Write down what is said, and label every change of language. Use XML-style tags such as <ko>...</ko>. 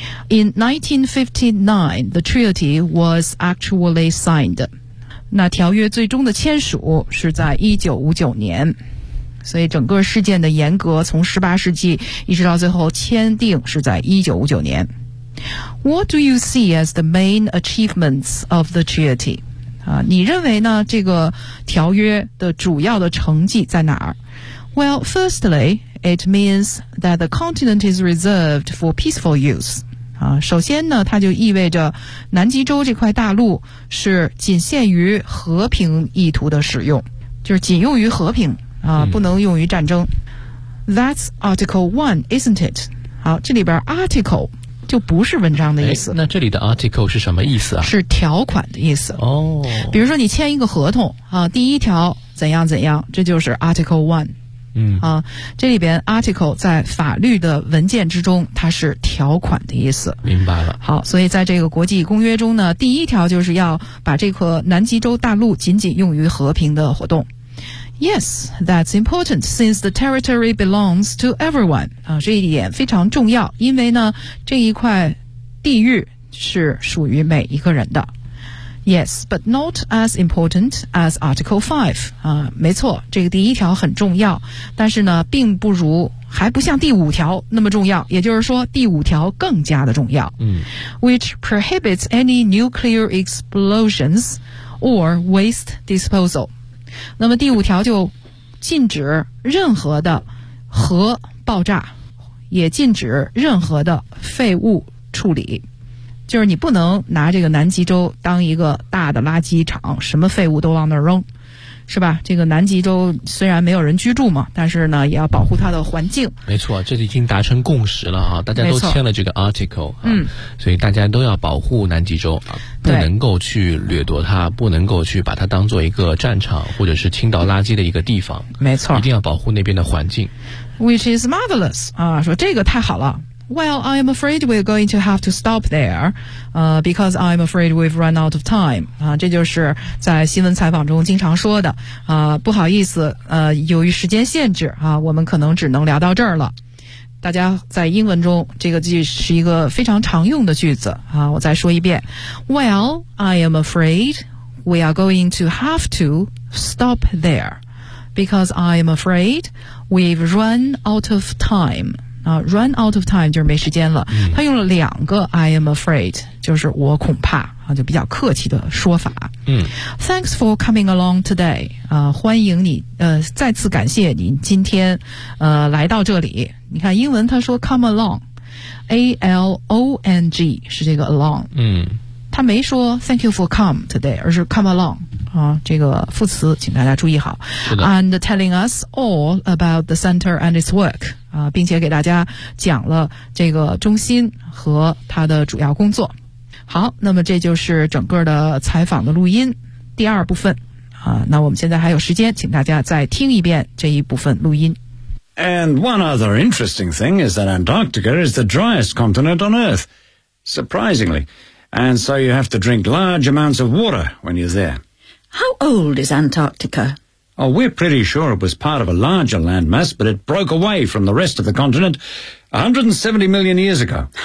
<en>In 1959 the treaty was actually signed，</en> <zh>那条约最终的签署是在1959年。所以整个事件的严格从18世纪一直到最后签订是在1959年。</zh> <en>What do you see as the main achievements of the treaty？</en> <zh>你认为呢这个条约的主要的成绩在哪儿？</zh> <en>Well, firstly, it means that the continent is reserved for peaceful use.</en> <zh>首先呢它就意味着南极洲这块大陆是仅限于和平意图的使用，就是仅用于和平啊，不能用于战争。</zh> <en>That's Article 1, isn't it?</en> <zh>好，这里边 Article 就不是文章的意思。那这里的 Article 是什么意思啊？是条款的意思。哦，比如说你签一个合同啊，第一条怎样怎样，这就是 Article 1。嗯，啊，这里边 Article 在法律的文件之中，它是条款的意思。明白了。好，所以在这个国际公约中呢，第一条就是要把这个南极洲大陆仅仅用于和平的活动。</zh> <en>Yes, that's important since the territory belongs to everyone.</en> <zh>啊，这一点非常重要，因为呢，这一块地域是属于每一个人的。</zh> <en>Yes, but not as important as Article 5.</en> <zh>啊，没错，这个第一条很重要，但是呢，并不如，还不像第五条那么重要，也就是说，第五条更加的重要。嗯。</zh> <en>Which prohibits any nuclear explosions or waste disposal.</en> <zh>那么第五条就禁止任何的核爆炸，也禁止任何的废物处理，就是你不能拿这个南极洲当一个大的垃圾场，什么废物都往那儿扔，是吧？这个南极洲虽然没有人居住嘛，但是呢也要保护它的环境。没错，这已经达成共识了啊，大家都签了这个 article、所以大家都要保护南极洲，不能够去掠夺它，不能够去把它当做一个战场或者是倾倒垃圾的一个地方。没错，一定要保护那边的环境。</zh> <en>Which is marvelous</en> <zh>啊，说这个太好了。</zh> <en>Well, I am afraid we're going to have to stop there, because I'm afraid we've run out of time.</en> <zh>啊，这就是在新闻采访中经常说的。啊，不好意思，由于时间限制，啊，我们可能只能聊到这儿了。大家在英文中，这个句是一个非常常用的句子。啊，我再说一遍。</zh> <en>Well, I am afraid we are going to have to stop there, because I am afraid we've run out of time.run out of time</en> <zh>就是没时间了。他用了两个 I am afraid，就是我恐怕啊，就比较客气的说法。嗯，</zh> <en>Thanks for coming along today</en> <zh>啊，欢迎你再次感谢你今天来到这里。你看英文他说 come along，A L O N G 是这个 along，嗯，他没说</zh> <en>Thank you for come today，</en> <zh>而是 come along 啊，这个副词请大家注意好。</zh> <en>And telling us all about the center and its work。</en> <zh>啊，并且给大家讲了这个中心和它的主要工作。好，那么这就是整个的采访的录音第二部分啊。那我们现在还有时间，请大家再听一遍这一部分录音。</zh> <en>And one other interesting thing is that Antarctica is the driest continent on Earth, surprisingly. And so you have to drink large amounts of water when you're there. How old is Antarctica? Oh, we're pretty sure it was part of a larger landmass, but it broke away from the rest of the continent 170 million years ago.</en>